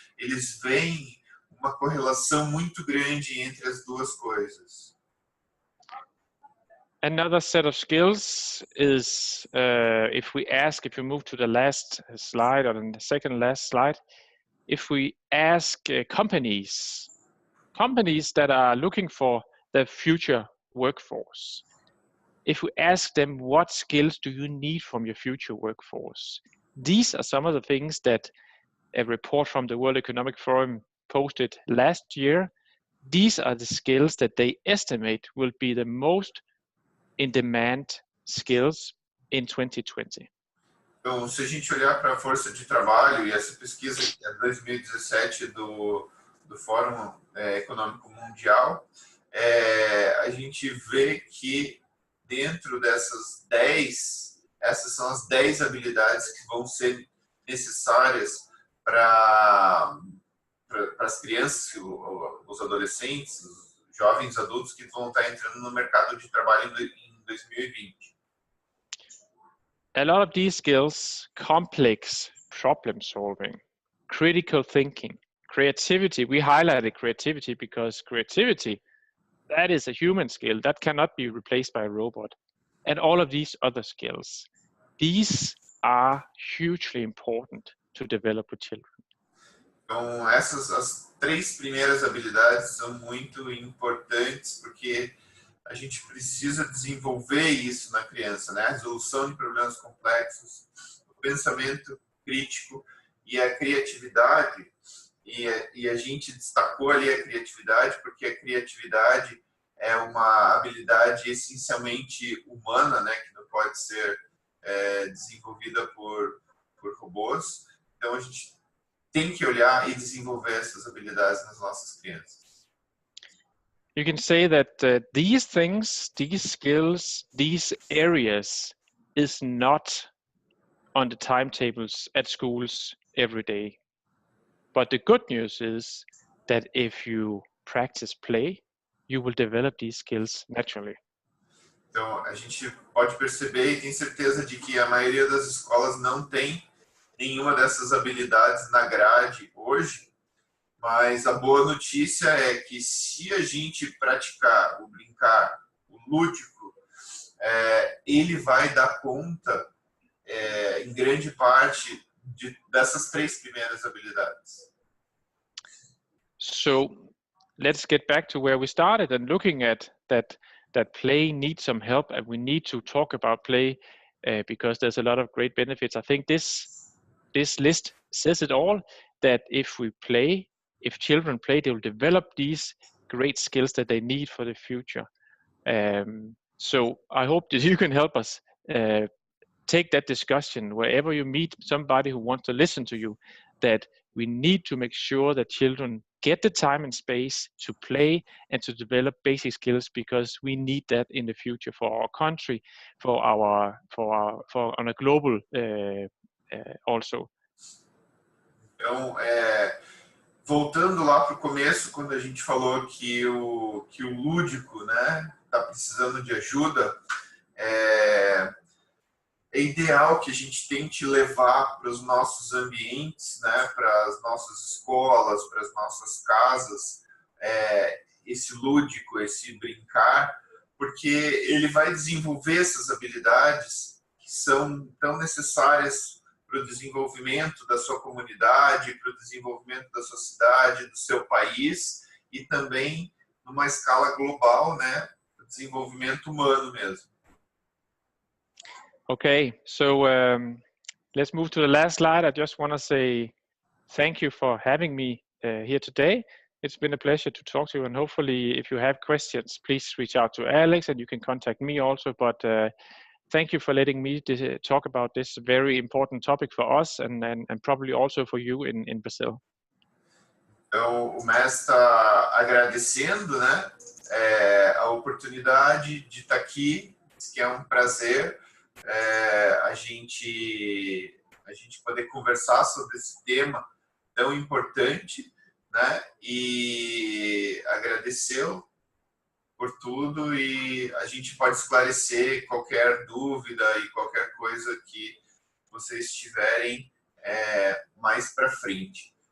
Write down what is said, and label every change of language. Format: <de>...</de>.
<pt>Eles veem uma correlação muito grande entre as duas coisas.</pt> <en>Another set of skills is if you move to the last slide or the second last slide, if we ask companies that are looking for the future workforce, if we ask them what skills do you need from your future workforce, these are some of the things that a report from the World Economic Forum posted last year. These are the skills that they estimate will be the most in demand skills in 2020.</en> <pt>Então, se a gente olhar para a força de trabalho, e essa pesquisa que é 2017 do Fórum Econômico Mundial, a gente vê que dentro dessas 10, essas são as 10 habilidades que vão ser necessárias para as crianças, os adolescentes, os jovens adultos que vão estar entrando no mercado de trabalho em 2020.</pt> <en>A lot of these skills, complex problem solving, critical thinking, creativity. We highlighted creativity because creativity, that is a human skill that cannot be replaced by a robot. And all of these other skills, these are hugely important to develop with children.</en> <pt>Então, as 3 primeiras habilidades são muito importantes porque a gente precisa desenvolver isso na criança, né? A resolução de problemas complexos, o pensamento crítico e a criatividade. E a gente destacou ali a criatividade porque a criatividade é uma habilidade essencialmente humana, né? Que não pode ser desenvolvida por robôs. Então, a gente tem que olhar e desenvolver essas habilidades nas nossas crianças.</pt> <en>You can say that these things, these skills, these areas is not on the timetables at schools every day. But the good news is that if you practice play, you will develop these skills naturally.</en> <pt>Então, a gente pode perceber e tem certeza de que a maioria das escolas não tem nenhuma dessas habilidades na grade hoje, mas a boa notícia é que se a gente praticar o brincar, o lúdico, ele vai dar conta, em grande parte, dessas 3 primeiras habilidades.</pt> <en>So let's get back to where we started and looking at that play needs some help, and we need to talk about play because there's a lot of great benefits. I think this list says it all, that if we play, if children play, they will develop these great skills that they need for the future. So I hope that you can help us take that discussion wherever you meet somebody who wants to listen to you, that we need to make sure that children get the time and space to play and to develop basic skills, because we need that in the future for our country, for on a global also.</en> <pt>Então, voltando lá para o começo, quando a gente falou que o lúdico, né, está precisando de ajuda, é ideal que a gente tente levar para os nossos ambientes, né, para as nossas escolas, para as nossas casas, esse lúdico, esse brincar, porque ele vai desenvolver essas habilidades que são tão necessárias para o desenvolvimento da sua comunidade, para o desenvolvimento da sua cidade, do seu país e também numa escala global, né, para o desenvolvimento humano mesmo.</pt> <en>Okay, so let's move to the last slide. I just want to say thank you for having me here today. It's been a pleasure to talk to you, and hopefully if you have questions, please reach out to Alex, and you can contact me also. But thank you for letting me talk about this very important topic for us and probably also for you in Brazil.</en> <pt>Então, o Mestre está agradecendo, né, a oportunidade de estar aqui, que é um prazer a gente poder conversar sobre esse tema tão importante, né? E agradecê-lo por tudo, e a gente pode esclarecer qualquer dúvida e qualquer coisa que vocês tiverem mais para frente.</pt>